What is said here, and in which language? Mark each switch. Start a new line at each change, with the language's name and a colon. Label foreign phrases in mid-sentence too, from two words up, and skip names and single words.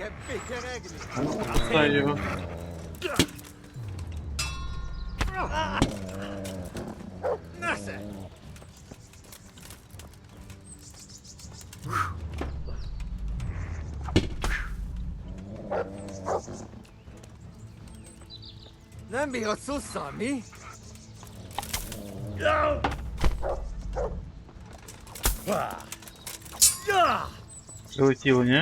Hungarian: Kell pikeregni!
Ukrainian: Пускай його.
Hungarian: Nesze! Nem bírod szusszal, mi?
Ukrainian: Прилетіло, ні?